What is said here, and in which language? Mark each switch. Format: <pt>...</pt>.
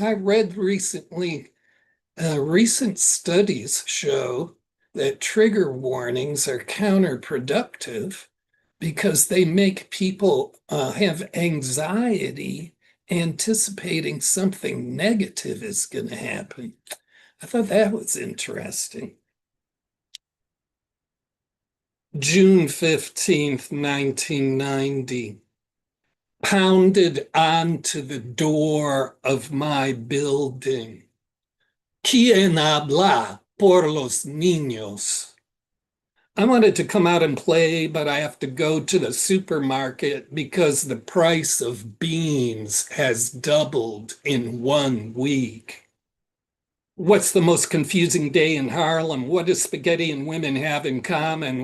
<en>I read recently, recent studies show that trigger warnings are counterproductive because they make people have anxiety anticipating something negative is going to happen. I thought that was interesting. June 15th, 1990. Pounded onto the door of my building.</en> <es>¿Quién habla por los niños?</es> <en>I wanted to come out and play, but I have to go to the supermarket because the price of beans has doubled in 1 week. What's the most confusing day in Harlem? What does spaghetti and women have in common?</en>